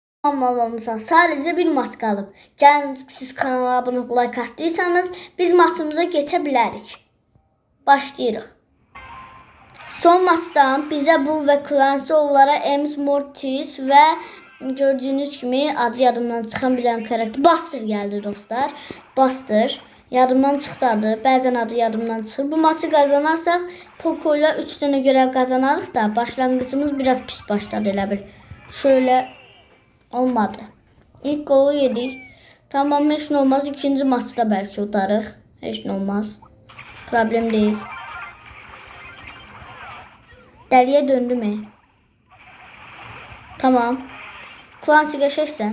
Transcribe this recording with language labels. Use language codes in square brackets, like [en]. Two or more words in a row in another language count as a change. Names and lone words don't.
[az] Tamamlamamıza sadece bir maç qalıb. Gəlin siz kanala abone olub like atdıysanız biz maçımıza geçə bilərik. Başlayırıq. Son maçdan bizə Bull və Clancy onlara Ems Mortis və gördüyünüz kimi adı yadımdan çıxan bilən karakter Buster gəldi dostlar. Buster yadımdan çıxdı adı. Bəzən adı yadımdan çıxır. Bu maçı qazanarsaq Poco ilə 3 dənə görev qazanarıq da başlanğıcımız biraz pis başladı elə bil. [tr] Şöyle olmadı. İlk golü yedik. Tamam hiç ne olmaz. [az] İkinci maçta belki udarıq. [tr] Hiç ne olmaz. Problem değil. [az] Dəliyə döndü mü? [tr] Tamam. Clancy geçersen.